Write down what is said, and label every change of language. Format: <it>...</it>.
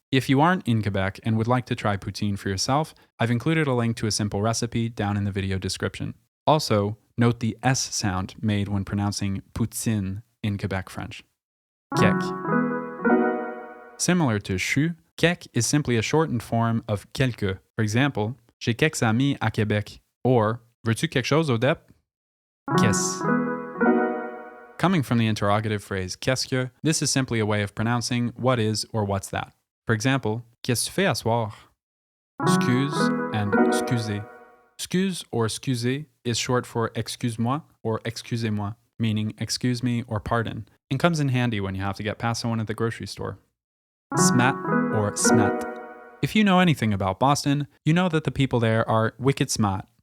<en>If you aren't in Quebec and would like to try poutine for yourself, I've included a link to a simple recipe down in the video description. Also, note the S sound made when pronouncing poutine in Quebec French. Kek. Similar to chou, kek is simply a shortened form of quelque. For example,</en> <fr>j'ai quelques amis à Québec,</fr> <en>or</en> <fr>veux-tu quelque chose au DEP? Qu'est-ce.</fr> <en>Coming from the interrogative phrase qu'est-ce que, this is simply a way of pronouncing what is or what's that. For example,</en> <fr>qu'est-ce que tu fais à soir?</fr> <en>Excuse and excusez. Excuse or excusez is short for excuse-moi or excusez-moi, meaning excuse me or pardon, and comes in handy when you have to get past someone at the grocery store. Smat or smet. If you know anything about Boston, you know that the people there are wicked smart.</en>